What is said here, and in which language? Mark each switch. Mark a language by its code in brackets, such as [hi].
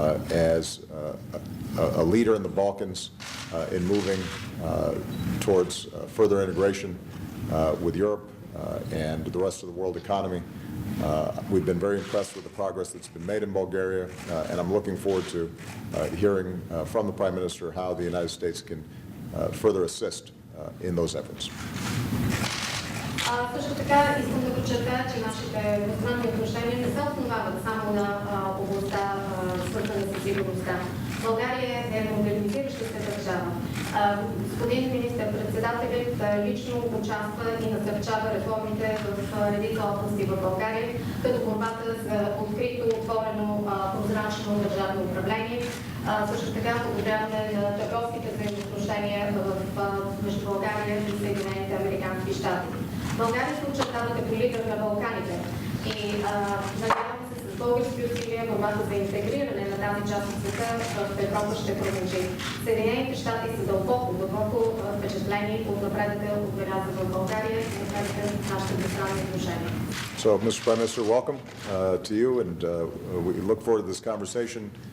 [en] As a leader in the Balkans in moving towards further integration with Europe and the rest of the world economy. We've been very impressed with the progress that's been made in Bulgaria, and I'm looking forward to hearing from the Prime Minister how the United States can further assist in those efforts. [bg] Също така искам да подчертая, че нашите двустранни отношения не се основават само на областта, свързана с сигурността. България е модернизираща се държава. Господин министър-председателят лично участва и насърчава реформите в редица области в България, като борбата за открито, отворено, прозрачно държавно управление, също така подобряване на търговските взаимоотношения между България и Съединените американски щати. България се очертава като лидер на Балканите и надявам се с с български усилия борбата за интегриране на тази част от света в Европа ще продължи. Съединените щати са дълбоко впечатлени от напредъка, отбелязан в България и напредъка в нашите двустранни отношения. [en] So, Mr. Prime Minister, welcome to you, and we look forward to this conversation.